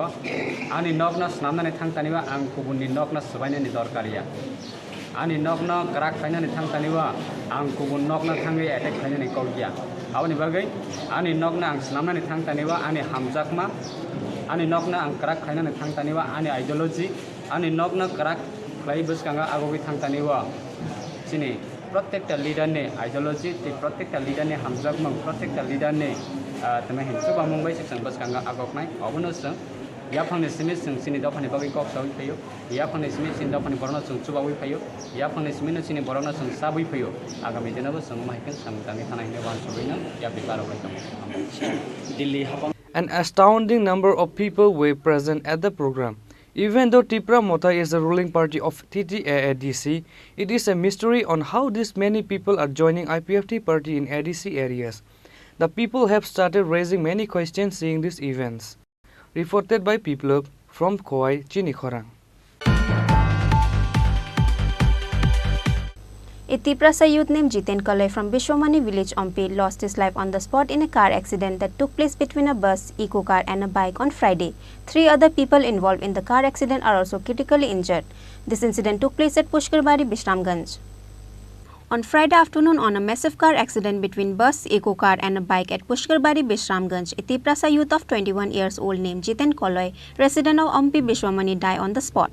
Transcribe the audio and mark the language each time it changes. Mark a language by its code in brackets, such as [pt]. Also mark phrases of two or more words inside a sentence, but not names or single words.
[trp] ani nokna snamnani thangtaniba ang kubunni nokna subainani dorkariya ani nokna krak khainani thangtaniba ang kubun nokna thangai attack khainani kolgia aboni bagai ani nokna ang snamnani thangtaniba ani hamjakma ani nokna ang krak khainani thangtaniba ani ideology ani nokna krak khlai buskanga agogi thangtaniba chini प्रत्येकटा लिडारनि आइडियोलॉजी ते प्रत्येकटा लिडारनि हामजाकमं प्रत्येकटा लिडारनि तमे हिंसु बामुंबाय सिसं बसकांगा आगकनाय अबनो सं याफांनि सिमि सं सिनि दफानि बागै कक सावै फैयो याफांनि सिमि सिनि दफानि बरना सं चुबावै फैयो याफांनि सिमिनो सिनि बरना सं साबै फैयो आगामी दिनाबो सं माइकन सामतानि थानायनि बान सबैनो या बिबार बाय दं दिल्ली हाबां [en] An astounding number of people were present at the program. Even though Tripura Mota is the ruling party of TTADC, it is a mystery on how this many people are joining IPFT party in ADC areas. The people have started raising many questions seeing these events. Reported by People from Khowai, Chini Khorang. A Tripura youth named Jiten Kalai from Bishwamani village Ompi lost his life on the spot in a car accident that took place between a bus, eco car and a bike on Friday. 3 other people involved in the car accident are also critically injured. This incident took place at Pushkarbari, Bishramganj. On Friday afternoon, on a massive car accident between bus, eco car and a bike at Pushkarbari, Bishramganj, a Tripura youth of 21 years old named Jiten Kalai, resident of Ompi Bishwamani, died on the spot.